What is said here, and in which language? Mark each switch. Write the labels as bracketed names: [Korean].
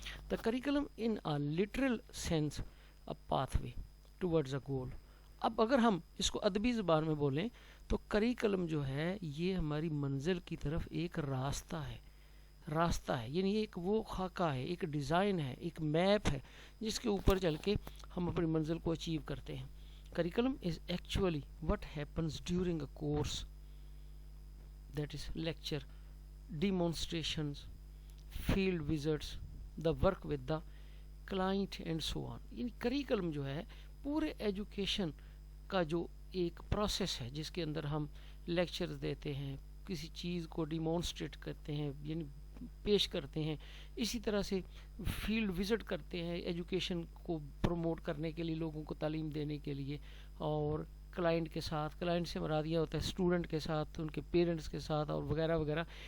[English] The curriculum in a literal sense a pathway towards a goal. [Hindi] अब अगर हम इसको अदबी ज़बान में बोलें तो करिकुलम जो है ये हमारी मंजिल की तरफ एक रास्ता है. रास्ता है यानी एक वो खाका है, एक डिज़ाइन है, एक मैप है, जिसके ऊपर चल के हम अपनी मंजिल को अचीव करते हैं. [English] Curriculum is actually what happens during a course, that is lecture, demonstrations, field visits, the work with the client and so on. [Hindi] यानी करिकुलम जो है पूरे एजुकेशन का जो एक प्रोसेस है, जिसके अंदर हम लेक्चर्स देते हैं, किसी चीज़ को डिमॉन्स्ट्रेट करते हैं यानी पेश करते हैं, इसी तरह से फील्ड विज़िट करते हैं एजुकेशन को प्रमोट करने के लिए, लोगों को तालीम देने के लिए, और क्लाइंट के साथ, क्लाइंट से मुराद यह होता है स्टूडेंट के साथ, उनके पेरेंट्स के साथ और वगैरह वगैरह.